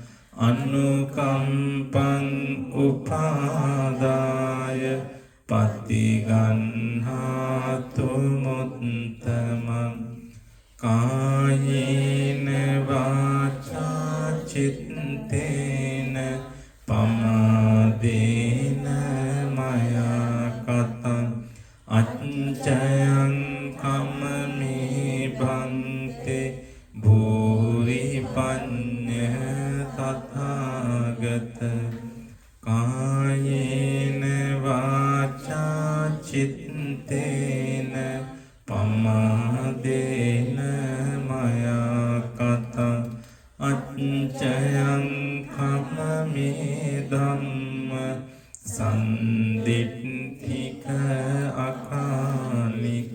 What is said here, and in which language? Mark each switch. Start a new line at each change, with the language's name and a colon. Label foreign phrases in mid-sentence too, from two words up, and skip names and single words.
Pali: අනුකම්පං උපාදාය පතිගන්හාතු මුත්තමං කායේන වාචා චිත්තේන පමාදේන මයා කතං අච්චයං කම්මේ භන්තේ භූරි පඤ්ඤ තථාගත කායේන වාචා චිත්තේන පමාදේන මයා කතං අච්චයං කම්මේ ධම්ම සන්දිට්ඨික අකාලික.